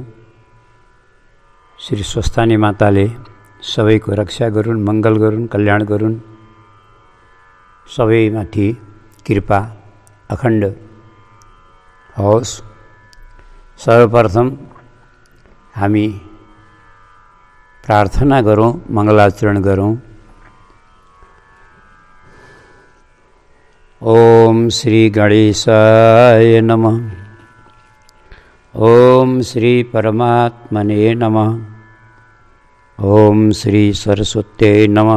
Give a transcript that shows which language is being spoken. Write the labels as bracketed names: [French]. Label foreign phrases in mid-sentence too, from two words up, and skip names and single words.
[Nepali] श्री स्वस्थानी माताले सबैको रक्षा गरून्, मङ्गल गरून्, कल्याण गरून्, सबैमाथि कृपा अखण्ड होस्। सर्वप्रथम हामी प्रार्थना गरौँ, मङ्गलाचरण गरौँ। [Sanskrit] ओम श्री गणेशाय नमः। ओम श्री परमात्मने नमः। ओम श्री सरस्वत्यै नमः।